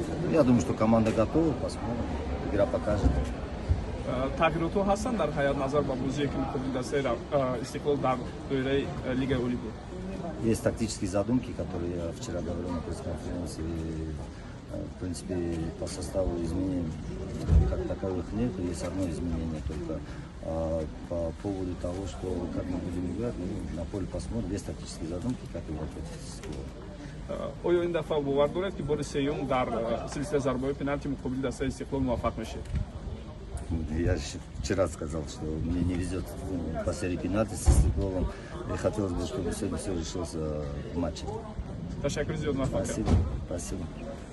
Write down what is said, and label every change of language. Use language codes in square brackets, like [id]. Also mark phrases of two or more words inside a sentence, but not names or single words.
[ru] Я думаю, что команда готова, посмотрим. Игра покажет. [tg] Тағйиротҳо ҳастанд дар ҳаят назар ба бозие ки муқобили дастаи Истиқлол дар доираи Лигаи Олӣ буд? [ru] Есть тактические задумки, которые я вчера говорил на пресс-конференции. В принципе, по составу изменений как таковых нет. Есть одно изменение только. По поводу того, что как мы будем играть, на поле посмотрим. Есть тактические задумки, как играть против Истиқлол. [tg] оё ин дафъа бовар доред ки бори сеюм дар силсилаи зарбаҳои пеналти муқобили дастаи Истиқлол муваффақ мешед? [ru] Я вчера сказал, что мне не везет по серии пенальти с Истиқлолом. И хотелось бы, чтобы сегодня все решилось в матче. [tg] Ташаккур зиёд, муваффақ. [ru] Спасибо. Спасибо.